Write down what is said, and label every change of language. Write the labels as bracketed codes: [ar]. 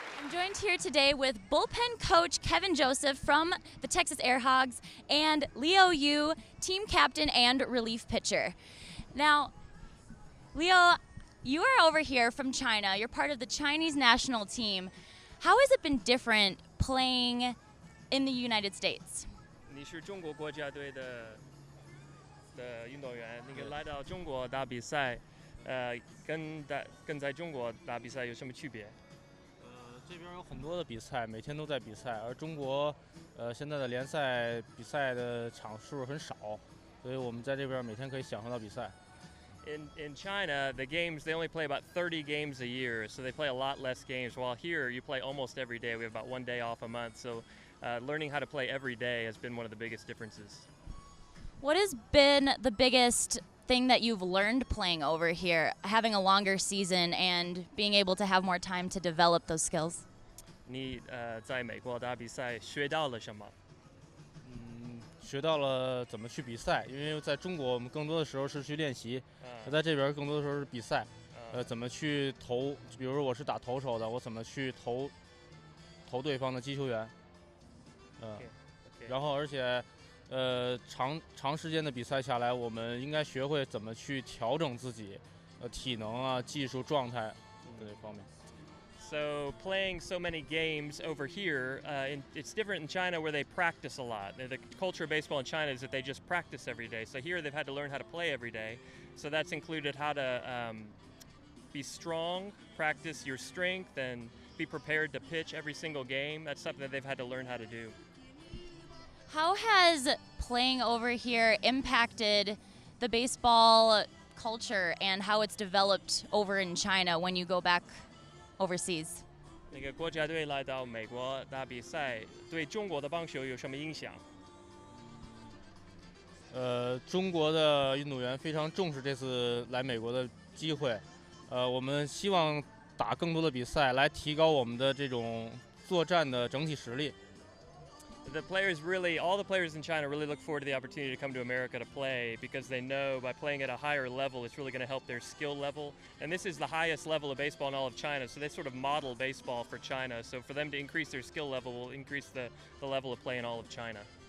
[en] Joined here today with bullpen coach Kevin Joseph from the Texas Airhogs and Leo Yu, team captain and relief pitcher. Now, Leo, you are over here from China. You're part of the Chinese national team. How has it been different playing in the United States? [zh] 你是中国国家队的运动员，那个来到中国打比赛，跟在中国打比赛有什么区别？这边有很多的比赛，每天都在比赛，而中国，现在的联赛比赛的场数很少，所以我们在这边每天可以享受到比赛。 [en] In China, the games they only play about 30 games a year, so they play a lot less games. While here, you play almost every day. We have about 1 day off a month, so learning how to play every day has been one of the biggest differences. What has been the biggest thing that you've learned playing over here, having a longer season and being able to have more time to develop those skills? [zh] 你在美国打比赛学到了什么？学到了怎么去比赛，因为在中国我们更多的时候是去练习，在这边更多的时候是比赛。怎么去投，比如说我是打投手的，我怎么去投对方的击球员。然后而且。长时间的比赛下来，我们应该学会怎么去调整自己，体能啊、技术状态这方面。 [en] So playing so many games over here, it's different in China where they practice a lot. The culture of baseball in China is that they just practice every day. So here they've had to learn how to play every day. So that's included how to be strong, practice your strength, and be prepared to pitch every single game. That's something that they've had to learn how to do. How has playing over here impacted the baseball culture and how it's developed over in China when you go back overseas? [zh] 那个国家队来到美国打比赛，对中国的棒球有什么影响？中国的运动员非常重视这次来美国的机会，我们希望打更多的比赛，来提高我们的这种作战的整体实力。 [en] all the players in China really look forward to the opportunity to come to America to play because they know by playing at a higher level, it's really going to help their skill level. And this is the highest level of baseball in all of China, so they sort of model baseball for China. So for them to increase their skill level will increase the level of play in all of China.